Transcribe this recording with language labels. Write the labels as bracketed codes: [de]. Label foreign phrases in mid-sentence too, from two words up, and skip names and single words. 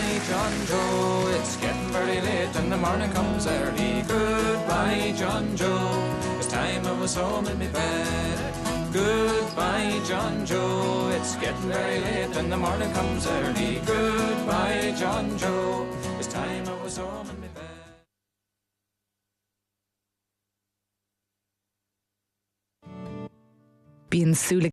[en] John Joe, it's getting very late and the morning comes early. Goodbye, John Joe, it's time I was home in my bed. Goodbye, John Joe, it's getting very late and the morning comes early. Goodbye, John Joe, it's time I was home in my bed. [ga] Bíonn súla